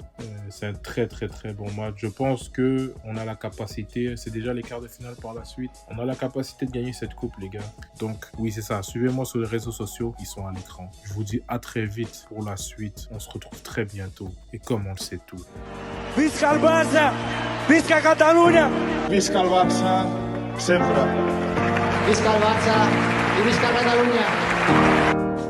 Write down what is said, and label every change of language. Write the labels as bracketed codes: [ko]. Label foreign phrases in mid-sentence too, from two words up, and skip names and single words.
[fr] C'est un très très très bon match. Je pense qu'on a la capacité, c'est déjà les quarts de finale par la suite, on a la capacité de gagner cette coupe, les gars. Donc oui, c'est ça, suivez-moi sur les réseaux sociaux, ils sont à l'écran. Je vous dis à très vite pour la suite. On se retrouve très bientôt, et comme on le sait tout. [ca] Visca el Barça! Visca Catalunya! Visca el Barça, sempre. Visca el Barça i visca Catalunya!